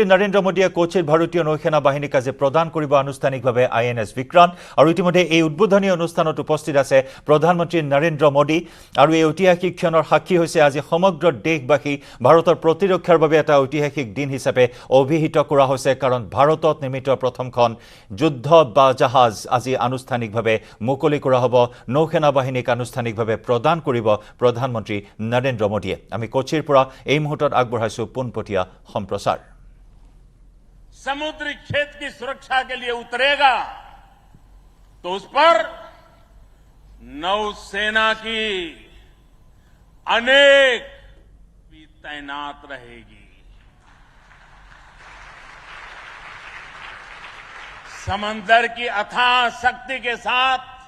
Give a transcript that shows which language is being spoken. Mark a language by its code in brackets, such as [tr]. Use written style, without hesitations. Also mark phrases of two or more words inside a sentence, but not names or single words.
[as] নৰেন্দ্ৰ মোদীয়ে কোচিৰ ভাৰতীয় নৌসেনা বাহিনীক আজি প্ৰদান কৰিব আনুষ্ঠানিকভাৱে INS বিক্ৰান্ত আৰু ইতিমধ্যে এই উদ্বোধনী অনুষ্ঠানত উপস্থিত আছে প্ৰধানমন্ত্ৰী নৰেন্দ্ৰ মোদী আৰু এই ঐতিহাসিক ক্ষণৰ সাক্ষী হৈছে আজি সমগ্ৰ দেশবাসী ভাৰতৰ প্ৰতিৰক্ষাৰ বাবে এটা ঐতিহাসিক দিন হিচাপে অভিহিত কৰা হৈছে কাৰণ ভাৰতত নিৰ্মিত প্ৰথমখন যুদ্ধ জাহাজ আজি আনুষ্ঠানিকভাৱে মুকলি কৰা হ'ব নৌসেনা বাহিনীক আনুষ্ঠানিকভাৱে প্ৰদান কৰিব প্ৰধানমন্ত্ৰী নৰেন্দ্ৰ মোদীয়ে আমি কোচিৰ পৰা এই মুহূৰ্তত আগবঢ়াইছো পোনপটীয়া সম্প্ৰচাৰ [hi] समुद्री क्षेत्र की सुरक्षा के लिए उतरेगा तो उस पर नौसेना की अनेक भी तैनात रहेगी समंदर की अथाह शक्ति के साथ